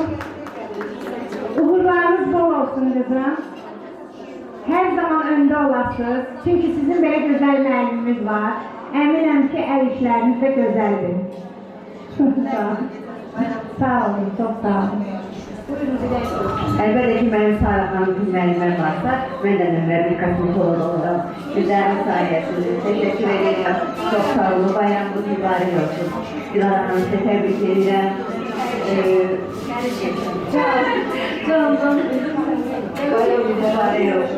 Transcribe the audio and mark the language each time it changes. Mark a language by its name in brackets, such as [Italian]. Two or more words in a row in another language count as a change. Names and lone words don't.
[Azerbaijani] Uğurlarınız bol olsun qızım. Hər zaman öndə olasınız. Çünki sizin belə gözəl müəllimimiz var. Əminəm ki, əl işləriniz də gözəldir. Sağ olun, çox sağ olun. [Turkish] Elbette ki benim Sara Hanım bilmeyenler varsa ben de bir kosmetolog olarak güzel sayesinde teşekkür ederim. Çok sağ olun. Bayramınız mübarek olsun. Dilara Hanım size tebrik ederim. Bayramınız mübarek olsun.